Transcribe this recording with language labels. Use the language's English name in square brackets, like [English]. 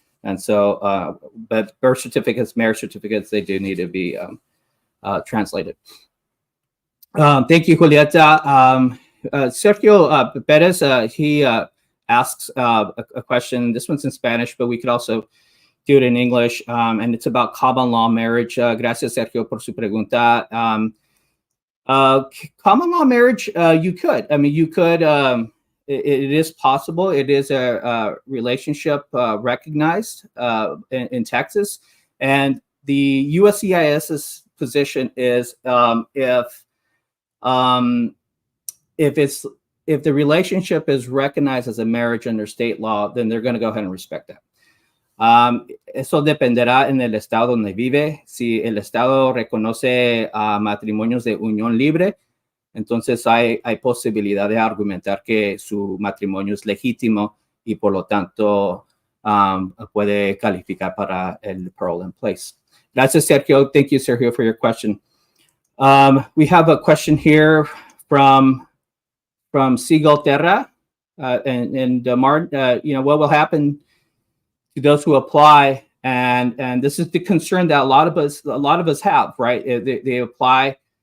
[English] And so, but birth certificates, marriage certificates, they do need to be translated. Thank you, Julieta. Sergio Perez, he asks a question. This one's in Spanish, but we could also do it in English. And it's about common law marriage. [Spanish] Gracias, Sergio, por su pregunta. [English] Common law marriage, you could. I mean, you could. It is possible. It is a relationship recognized in Texas, and the USCIS's position is if the relationship is recognized as a marriage under state law, then they're going to go ahead and respect that. [Spanish] Eso dependerá en el estado donde vive. Si el estado reconoce matrimonios de unión libre, entonces hay posibilidad de argumentar que su matrimonio es legítimo y por lo tanto puede calificar para el Parole-In-Place. Gracias, Sergio. [English] Thank you, Sergio, for your question. We have a question here from Seagull Terra. Martin, what will happen to those who apply? And this is the concern that a lot of us have, right? They apply